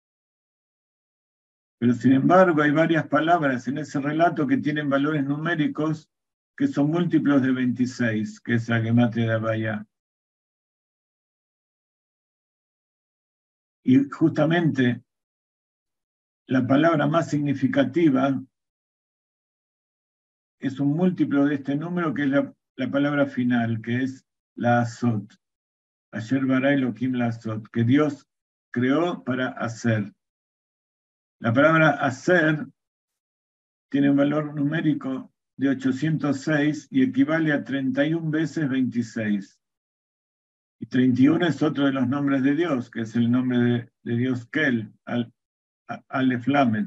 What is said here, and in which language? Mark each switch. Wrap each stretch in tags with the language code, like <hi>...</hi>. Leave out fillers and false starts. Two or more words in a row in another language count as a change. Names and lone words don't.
<es>Pero sin embargo hay varias palabras en ese relato que tienen valores numéricos que son múltiplos de 26, que es la gematria de Havaya. Y justamente la palabra más significativa es un múltiplo de este número, que es la palabra final, que es la azot.</es> <he>אשר ברא אלהים לעשות,</he> <es>que Dios creó para hacer. La palabra hacer tiene un valor numérico de 806 y equivale a 31 veces 26. Y 31 es otro de los nombres de Dios, que es el nombre de Dios Kel,</es> <he>אלף למד.</he>